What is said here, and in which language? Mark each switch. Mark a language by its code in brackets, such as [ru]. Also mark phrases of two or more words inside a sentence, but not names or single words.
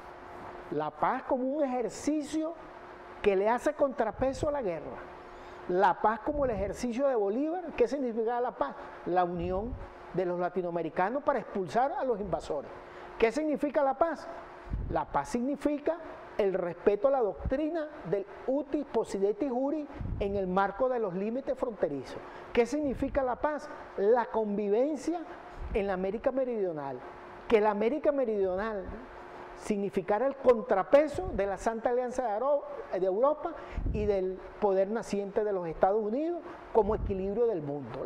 [es] La paz como un ejercicio que le hace contrapeso a la guerra. La paz como el ejercicio de Bolívar. ¿Qué significa la paz? La unión de los latinoamericanos para expulsar a los invasores. ¿Qué significa la paz? La paz significa el respeto a la doctrina del [la] utis possidetis juri [es] en el marco de los límites fronterizos. ¿Qué significa la paz? La convivencia en la América Meridional. Que la América Meridional significara el contrapeso de la Santa Alianza de Europa y del poder naciente de los Estados Unidos como equilibrio del mundo.